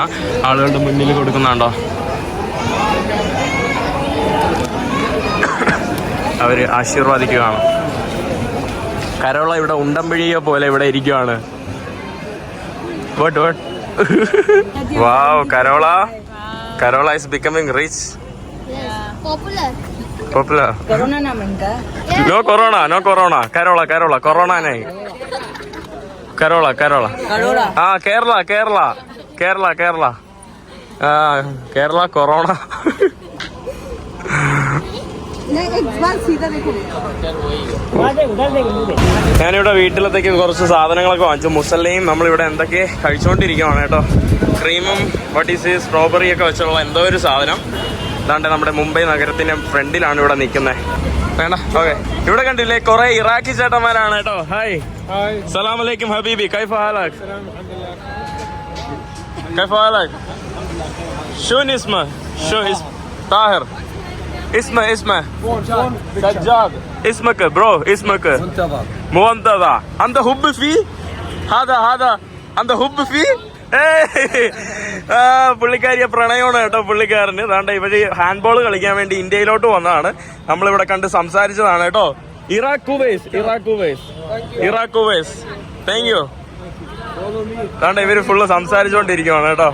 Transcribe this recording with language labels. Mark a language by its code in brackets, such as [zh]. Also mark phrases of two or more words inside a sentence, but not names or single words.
[ml] ആളുകളുടെ മുന്നിൽ കൊടുക്കുന്നുണ്ടോ. അവര് ആശീർവാദിക്കുകയാണ്. കരോള ഇവിടെ ഉണ്ടമ്പിഴിയോ പോലെ ഇവിടെ ഇരിക്കുവാണ്. [en] വാവ് കരോള is becoming rich. Popular. [tl] Corona naman ka? [en] No corona. Korola corona nahi. Korola. Kerala. Kerala corona. [ml] ഞാനിവിടെ വീട്ടിലത്തേക്ക് കുറച്ച് സാധനങ്ങളൊക്കെ വാങ്ങിച്ചു. മുസല്ലയും നമ്മളിവിടെ എന്തൊക്കെ കഴിച്ചുകൊണ്ടിരിക്കുകയാണ് കേട്ടോ. ക്രീമും സ്ട്രോബെറി ഒക്കെ വെച്ചുള്ള എന്തോ ഒരു സാധനം. അതാണ്ട് നമ്മുടെ മുംബൈ നഗരത്തിന്റെ ഫ്രണ്ടിലാണ് ഇവിടെ നിൽക്കുന്നത്. വേണ്ട ഓക്കെ. ഇവിടെ കണ്ടില്ലേ കുറെ ഇറാഖി ചേട്ടന്മാരാണ് കേട്ടോ. [ar] هاي سلام عليكم حبيبي. كيف حالك? شون اسمه طاهر. اسمه سجاد. اسمك برو منتظر. انت حب فيه هذا انت حب فيه. [ml] പുള്ളിക്കാരിയെ പ്രണയമാണ് കേട്ടോ പുള്ളിക്കാരന്. അതാണ്ട് ഇവര് ഹാൻഡ് ബോൾ കളിക്കാൻ വേണ്ടി ഇന്ത്യയിലോട്ട് വന്നതാണ്. നമ്മളിവിടെ കണ്ട് സംസാരിച്ചതാണ് കേട്ടോ. ഇറാഖ് കുവൈസ്. [en] Thank you. [ml] അതാണ്ട് ഇവര് ഫുള്ള് സംസാരിച്ചുകൊണ്ടിരിക്കുവാണ് കേട്ടോ.